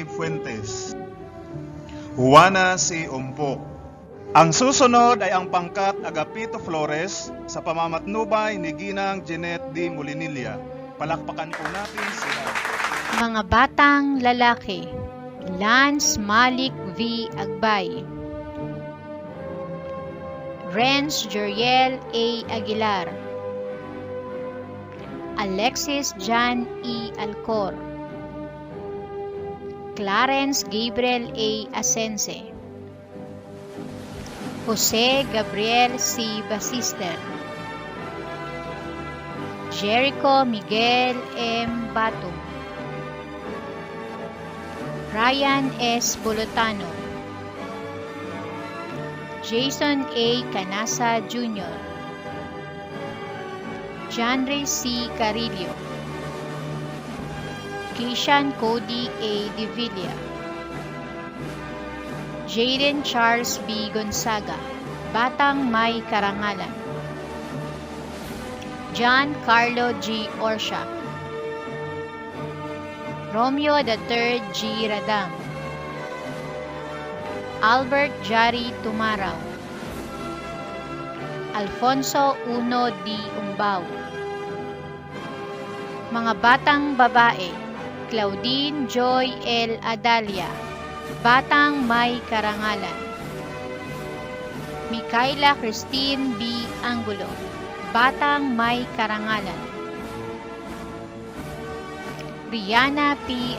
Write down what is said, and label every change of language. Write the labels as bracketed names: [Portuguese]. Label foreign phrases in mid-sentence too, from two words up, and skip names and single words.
[Filipino] Fuentes, Juana C. Umpok. Ang susunod ay ang pangkat Agapito Flores sa pamamatnubay ni Ginang Jeanette D. Molinilla. Palakpakan po natin sila. Mga batang lalaki, Lance Malik V. Agbay, Renz Joriel A. Aguilar, Alexis Jan E. Alcor, Clarence Gabriel A. Asense, Jose Gabriel C. Basister, Jericho Miguel M. Batum, Ryan S. Bolotano, Jason A. Canasa Jr., Janre C. Carillo, Kishan Cody A. Devilla, Jaden Charles B. Gonzaga, Batang May Karangalan, John Carlo G. Orsha, Romeo III G. Radam, Albert Jari Tumaraw, Alfonso Uno D. Umbao. Mga batang babae, Claudine Joy L. Adalia, Batang May Karangalan, Micaela Christine B. Angulo, Batang May Karangalan, Rihanna P.